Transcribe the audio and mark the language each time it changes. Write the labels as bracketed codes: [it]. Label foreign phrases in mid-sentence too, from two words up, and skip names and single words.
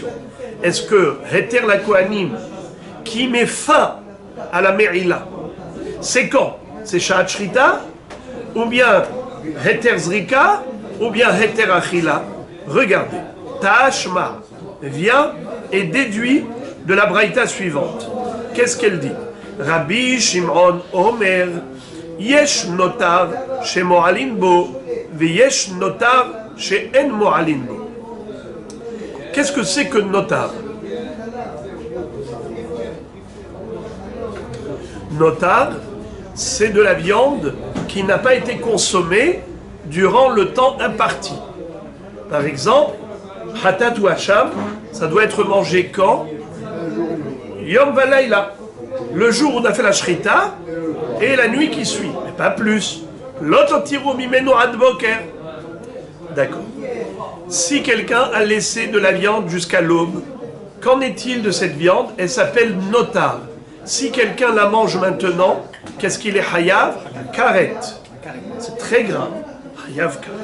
[fr] Est-ce que [he] היתר לכהנים, [fr] qui met fin à la Merila, c'est quand? C'est [he] שעת שחיטה, [fr] ou bien [he] היתר זריקה, [fr] ou bien [he] היתר אכילה? [fr] Regardez, Ta'ashma vient et déduit de la braïta suivante. Qu'est-ce qu'elle dit? [he] רבי שמעון אומר יש נותר שמועלין בו ויש נותר שאין מועלין בו. [fr] Qu'est-ce que c'est que notar? Notar, c'est de la viande qui n'a pas été consommée durant le temps imparti. Par exemple, Hatat ou Hacham, ça doit être mangé quand? [he] יום ולילה, [fr] le jour où on a fait la Shrita, et la nuit qui suit, mais pas plus. [he] לא תותירו ממנו עד בוקר. [fr] D'accord. Si quelqu'un a laissé de la viande jusqu'à l'aube, qu'en est-il de cette viande? Elle s'appelle notar. Si quelqu'un la mange maintenant, qu'est-ce qu'il est hayav? Karet. C'est très grave.